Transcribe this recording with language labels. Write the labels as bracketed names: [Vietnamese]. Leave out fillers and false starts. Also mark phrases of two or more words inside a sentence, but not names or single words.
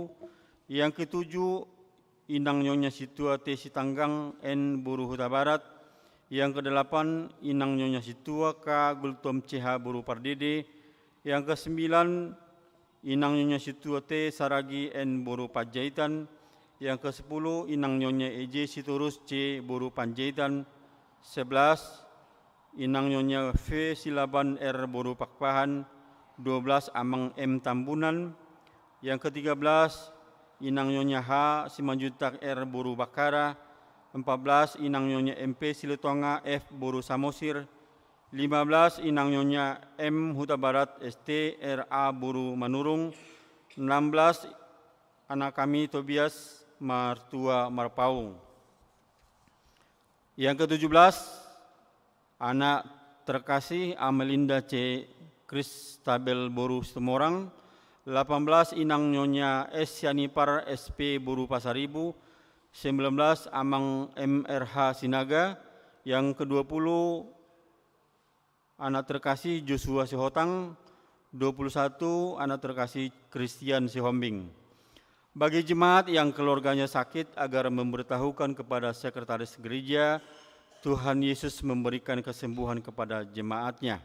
[Indonesian] Yang ketujuh, Inang Nyonya Situa T Sitanggang N Boru Huta Barat. Yang kedelapan, Inang Nyonya Situa K Gultom CH Boru Pardede. Yang kesembilan, Inang Nyonya Situa T Saragi N Boru Panjaitan. Yang ke-10, Inang Nyonya EJ Sitorus C Boru Panjaitan. 11, Inang Nyonya V Silaban R Boru Pakpahan. 12, Amang M Tambunan. Yang ke-13, Inang Nyonya H Simanjutak R Boru Bakara. 14, Inang Nyonya MP Siletonga F Boru Samosir. 15, Inang Nyonya M Huta Barat ST RA Boru Manurung. 16, anak kami Tobias Martua Marpaung. Yang ke-17, anak terkasih Amelinda C Kristabel Boru Semorang. 18, Inang Nyonya S Yanipar SP Boru Pasaribu. 19, Amang MRH Sinaga. Yang ke-20, anak terkasih Joshua Sihotang. 21, anak terkasih Christian Sihombing. Bagi jemaat yang keluarganya sakit, agar memberitahukan kepada sekretaris gereja, Tuhan Yesus memberikan kesembuhan kepada jemaatnya.